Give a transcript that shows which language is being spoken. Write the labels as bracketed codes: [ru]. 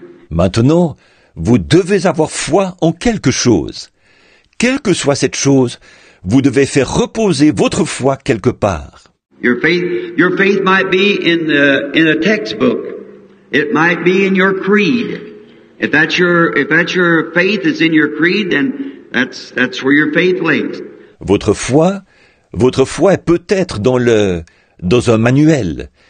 [fr] Maintenant, vous devez avoir foi en quelque chose. Quelle que soit cette chose, vous devez faire reposer votre foi quelque part. [en] Your faith might be in a textbook. It might be in your creed. If that's your faith is in your creed, then that's where your faith lays. [fr] Votre foi est peut-être dans un manuel.